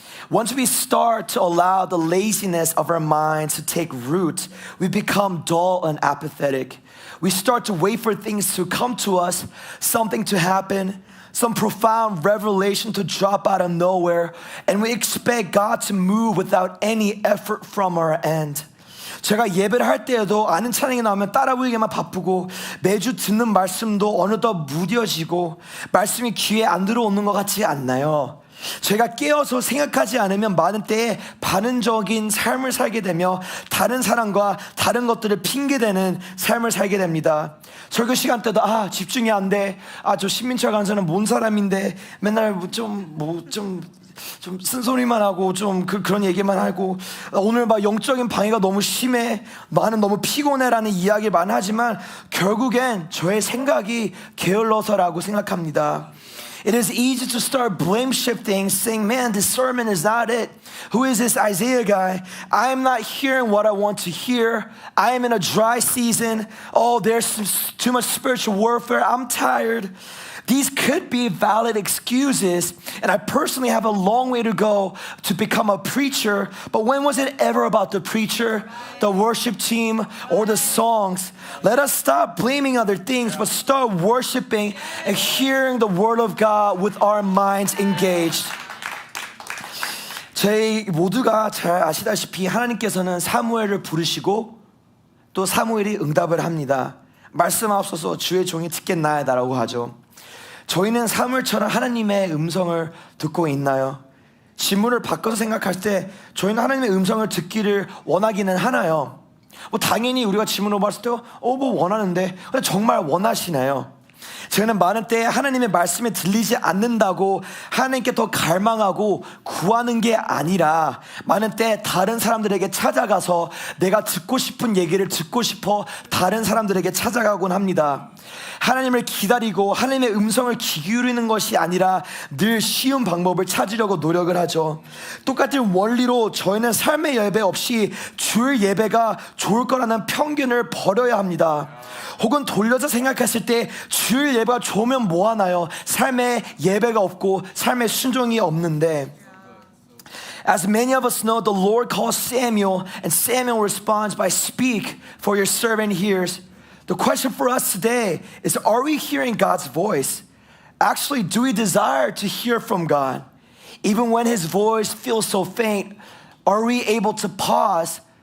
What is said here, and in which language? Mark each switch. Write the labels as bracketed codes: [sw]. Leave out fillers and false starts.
[en] Once we start to allow the laziness of our minds to take root, we become dull and apathetic. We start to wait for things to come to us, something to happen, some profound revelation to drop out of nowhere, and we expect God to move without any effort from our end. [ko] 제가 예배를 할 때에도 아는 찬양이 나오면 따라 부르기만 바쁘고 매주 듣는 말씀도 어느덧 무뎌지고 말씀이 귀에 안 들어오는 것 같지 않나요? 제가 깨어서 생각하지 않으면 많은 때에 반응적인 삶을 살게 되며 다른 사람과 다른 것들을 핑계대는 삶을 살게 됩니다. 설교 시간 때도 집중이 안 돼. 저 신민철 강사는 뭔 사람인데 맨날 좀 좀 쓴소리만 하고 좀 그런 얘기만 하고 오늘 막 영적인 방해가 너무 심해, 나는 너무 피곤해라는 이야기를 많이 하지만 결국엔 저의 생각이 게을러서라고 생각합니다. [en] It is easy to start blame shifting, saying, man, this sermon is not it. Who is this Isaiah guy? I am not hearing what I want to hear. I am in a dry season. Oh, there's too much spiritual warfare. I'm tired. These could be valid excuses, and I personally have a long way to go to become a preacher. But when was it ever about the preacher, the worship team, or the songs? Let us stop blaming other things, but start worshiping and hearing the word of God with our minds engaged. [ko] 저희 모두가 잘 아시다시피 하나님께서는 사무엘을 부르시고 또 사무엘이 응답을 합니다. 말씀하옵소서 주의 종이 듣겠나이다라고 하죠. 저희는 사무엘처럼 하나님의 음성을 듣고 있나요? 질문을 바꿔서 생각할 때 저희는 하나님의 음성을 듣기를 원하기는 하나요? 당연히 우리가 질문을 봤을 때 원하는데 근데 정말 원하시나요? 저희는 많은 때 하나님의 말씀에 들리지 않는다고 하나님께 더 갈망하고 구하는 게 아니라 많은 때 다른 사람들에게 찾아가서 내가 듣고 싶은 얘기를 듣고 싶어 다른 사람들에게 찾아가곤 합니다. 하나님을 기다리고 하나님의 음성을 귀 기울이는 것이 아니라 늘 쉬운 방법을 찾으려고 노력을 하죠. 똑같은 원리로 저희는 삶의 예배 없이 주일 예배가 좋을 거라는 편견을 버려야 합니다. 혹은 돌려서 생각했을 때 주일 예배가 좋으면 뭐 하나요? 삶에 예배가 없고 삶에 순종이 없는데 [en] As many of us know, the Lord calls Samuel and Samuel responds by speak for your servant hears. The question for us today is, are we hearing God's voice? Actually, do we desire to hear from God? Even when his voice feels so faint, are we able to pause?